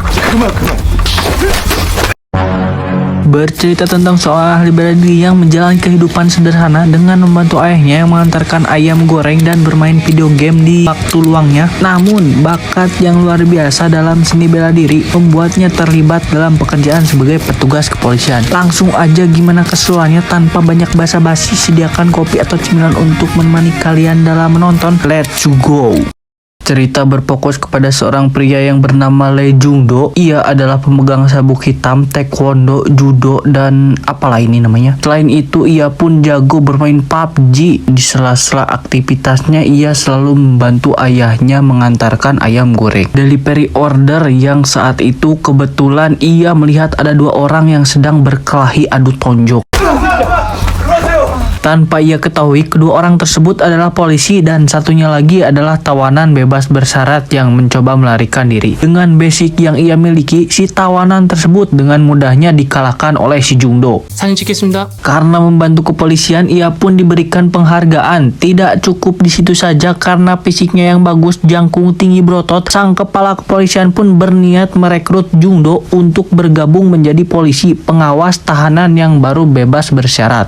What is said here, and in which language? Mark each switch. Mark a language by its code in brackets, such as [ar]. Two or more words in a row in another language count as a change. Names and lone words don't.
[id] Bercerita tentang seorang ahli bela diri yang menjalani kehidupan sederhana dengan membantu ayahnya yang mengantarkan ayam goreng dan bermain video game di waktu luangnya. Namun, bakat yang luar biasa dalam seni bela diri membuatnya terlibat dalam pekerjaan sebagai petugas kepolisian. Langsung aja gimana keseruannya tanpa banyak basa-basi, sediakan kopi atau cemilan untuk menemani kalian dalam menonton. [en] Let's go! [id] Cerita berfokus kepada seorang pria yang bernama Lee Jung-do. Ia adalah pemegang sabuk hitam, taekwondo, judo, dan apalah ini namanya. Selain itu, ia pun jago bermain PUBG. Di sela-sela aktivitasnya, ia selalu membantu ayahnya mengantarkan ayam goreng. [en] Delivery order [id] yang saat itu kebetulan ia melihat ada dua orang yang sedang berkelahi adu tonjok. Tanpa ia ketahui, kedua orang tersebut adalah polisi dan satunya lagi adalah tawanan bebas bersyarat yang mencoba melarikan diri. Dengan basic yang ia miliki, si tawanan tersebut dengan mudahnya dikalahkan oleh si Jung-do. [ko] 사진 찍겠습니다. [id] Karena membantu kepolisian, ia pun diberikan penghargaan. Tidak cukup di situ saja, karena fisiknya yang bagus, jangkung tinggi berotot, sang kepala kepolisian pun berniat merekrut Jung-do untuk bergabung menjadi polisi pengawas tahanan yang baru bebas bersyarat.